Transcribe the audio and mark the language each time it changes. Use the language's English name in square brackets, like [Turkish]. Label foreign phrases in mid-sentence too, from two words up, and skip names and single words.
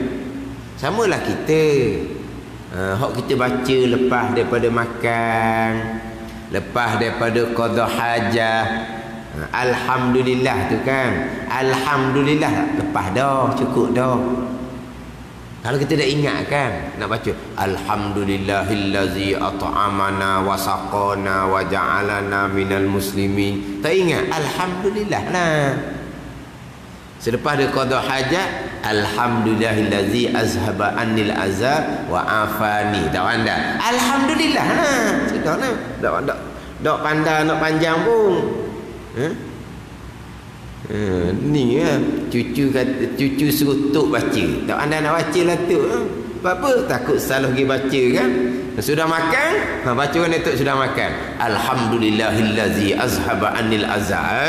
[Malay] Samalah kita, hak kita baca lepas daripada makan, lepas daripada qada hajah, alhamdulillah tu kan. Alhamdulillah lepas dah, cukup dah. Kalau kita dah ingat kan, nak baca [Arabic] الحمد لله الذي أطعمنا وسقانا وجعلنا من المسلمين, [Malay] tak ingat alhamdulillah lah. Selepas dia qada hajat, [Arabic] الحمد لله الذي أذهب عني الأذى وعافاني. [Malay] Tak pandai alhamdulillah lah. Sudah lah. Tak pandai nak panjang pun. Ni ya, cucu suruh tok baca, tak anda nak baca lah tok. Apa? Takut salah pergi baca kan. Sudah makan, baca kan tok sudah makan, [Arabic] الحمد لله الذي أذهب عني الأذى.